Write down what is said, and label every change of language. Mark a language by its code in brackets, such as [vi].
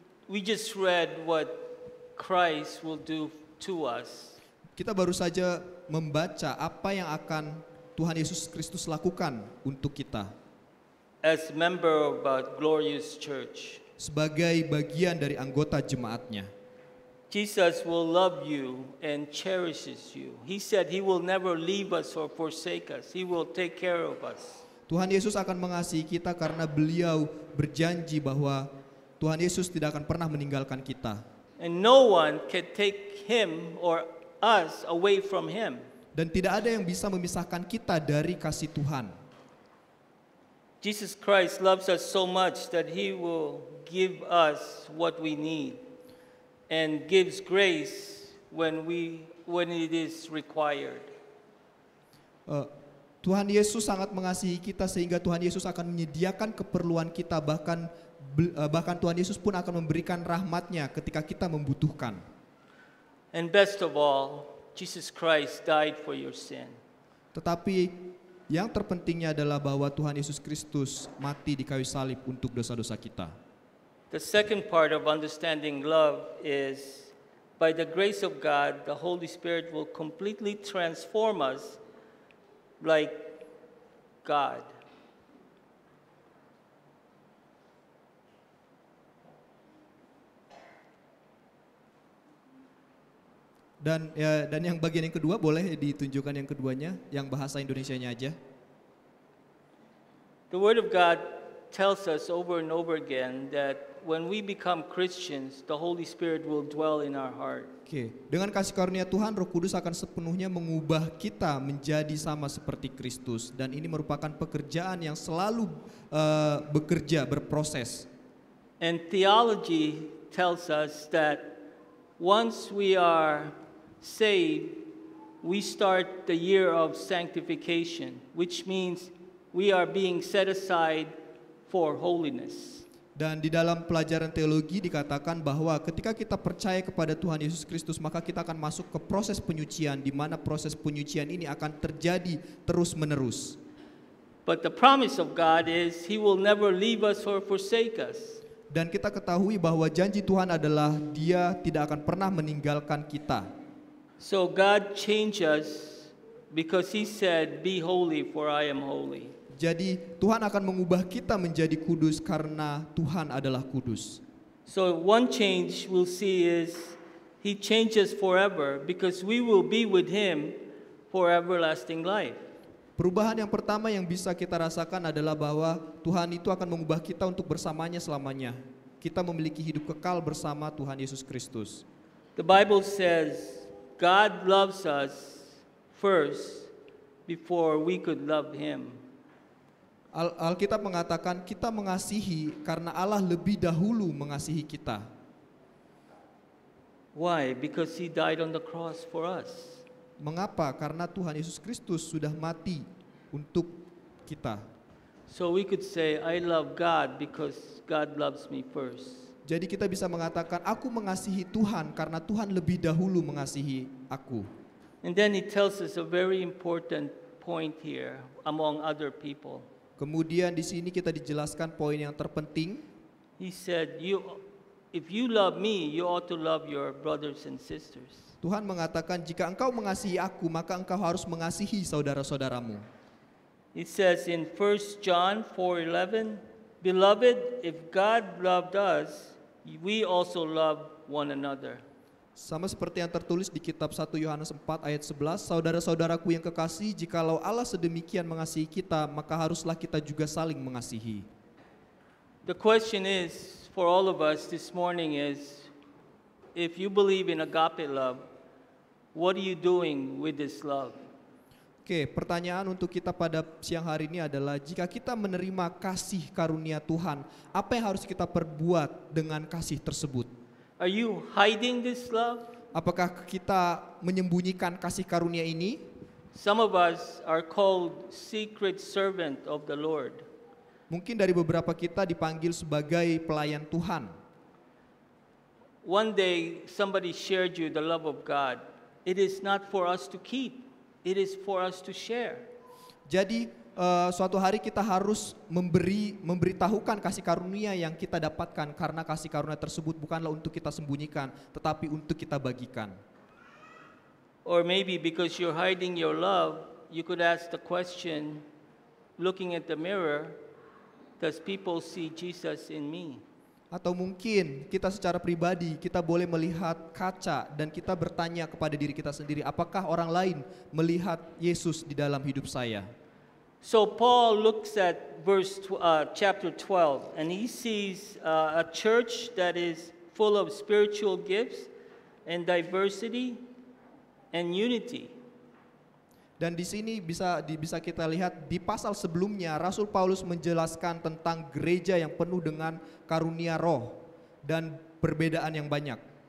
[en] We just read what Christ will do to us. [id] Kita baru saja membaca apa yang akan Tuhan Yesus Kristus lakukan untuk kita. [en] As member of a glorious church, [id] sebagai bagian dari anggota jemaatnya. [en] Jesus will love you and cherishes you. He said He will never leave us or forsake us. He will take care of us. [id] Tuhan Yesus akan mengasihi kita karena Beliau berjanji bahwa Tuhan Yesus tidak akan pernah meninggalkan kita. [en] And no one can take Him or us away from Him. [id] Dan tidak ada yang bisa memisahkan kita dari kasih Tuhan. [en] Jesus Christ loves us so much that He will give us what we need and gives grace when it is required. [id] Tuhan Yesus sangat mengasihi kita sehingga Tuhan Yesus akan menyediakan keperluan kita, bahkan Tuhan Yesus pun akan memberikan rahmat-Nya ketika kita membutuhkan. [en] And best of all, Jesus Christ died for your sin. [id] Tetapi yang terpentingnya adalah bahwa Tuhan Yesus Kristus mati di kayu salib untuk dosa-dosa kita. [en] The second part of understanding love is, by the grace of God, the Holy Spirit will completely transform us like God. [id] Dan yang bagian yang kedua boleh ditunjukkan yang keduanya, yang bahasa Indonesianya aja. [en] The Word of God tells us over and over again that when we become Christians, the Holy Spirit will dwell in our heart. [id] Oke, dengan kasih karunia Tuhan, Roh Kudus akan sepenuhnya mengubah kita menjadi sama seperti Kristus, dan ini merupakan pekerjaan yang selalu bekerja, berproses. [en] And theology tells us that once we are saved, we start the year of sanctification, which means we are being set aside for holiness. [id] Dan di dalam pelajaran teologi dikatakan bahwa ketika kita percaya kepada Tuhan Yesus Kristus, maka kita akan masuk ke proses penyucian, di mana proses penyucian ini akan terjadi terus-menerus. [en] But the promise of God is He will never leave us or forsake us. [id] Dan kita ketahui bahwa janji Tuhan adalah Dia tidak akan pernah meninggalkan kita. [en] So God changed us because He said, "Be holy, for I am holy." [id] Jadi Tuhan akan mengubah kita menjadi kudus karena Tuhan adalah kudus. [en] So one change we'll see is He changes forever because we will be with Him for everlasting life. [id] Perubahan yang pertama yang bisa kita rasakan adalah bahwa Tuhan itu akan mengubah kita untuk bersamanya selamanya. Kita memiliki hidup kekal bersama Tuhan Yesus Kristus. [en] The Bible says God loves us first before we could love Him. [id] Alkitab mengatakan kita mengasihi karena Allah lebih dahulu mengasihi kita. [en] Why? Because He died on the cross for us. [id] Mengapa? Karena Tuhan Yesus Kristus sudah mati untuk kita. [en] So we could say, I love God because God loves me first. [id] Jadi kita bisa mengatakan aku mengasihi Tuhan karena Tuhan lebih dahulu mengasihi aku. [en] And then He tells us a very important point here among other people. [id] Kemudian di sini kita dijelaskan poin yang terpenting. [en] He said, if you love me, you ought to love your brothers and sisters. [id] Tuhan mengatakan jika engkau mengasihi aku, maka engkau harus mengasihi saudara-saudaramu. [en] It says in 1 John 4:11, Beloved, if God loved us, we also love one another. [id] Sama seperti yang tertulis di kitab 1 Yohanes 4 ayat 11, saudara-saudaraku yang kekasih, jikalau Allah sedemikian mengasihi kita, maka haruslah kita juga saling mengasihi. [en] The question is, for all of us this morning is, if you believe in agape love, what are you doing with this love? [id] Oke, pertanyaan untuk kita pada siang hari ini adalah, jika kita menerima kasih karunia Tuhan, apa yang harus kita perbuat dengan kasih tersebut? [en] Are you hiding this love? [id] Apakah kita menyembunyikan kasih karunia ini? [en] Some of us are called secret servant of the Lord. [id] Mungkin dari beberapa kita dipanggil sebagai pelayan Tuhan. [en] One day somebody shared you the love of God. It is not for us to keep. It is for us to share. [id] Jadi suatu hari kita harus memberitahukan kasih karunia yang kita dapatkan, karena kasih karunia tersebut bukanlah untuk kita sembunyikan, tetapi untuk kita bagikan. [en] Or maybe because you're hiding your love, you could ask the question, looking at the mirror, does people see Jesus in me? [id] Atau mungkin kita secara pribadi, kita boleh melihat kaca dan kita bertanya kepada diri kita sendiri, apakah orang lain melihat Yesus di dalam hidup saya? [en] So Paul looks at chapter 12, and he sees a church that is full of spiritual gifts and diversity and unity. [id] Dan di sini bisa kita lihat di pasal sebelumnya, Rasul Paulus menjelaskan tentang gereja yang penuh dengan karunia roh dan perbedaan yang banyak.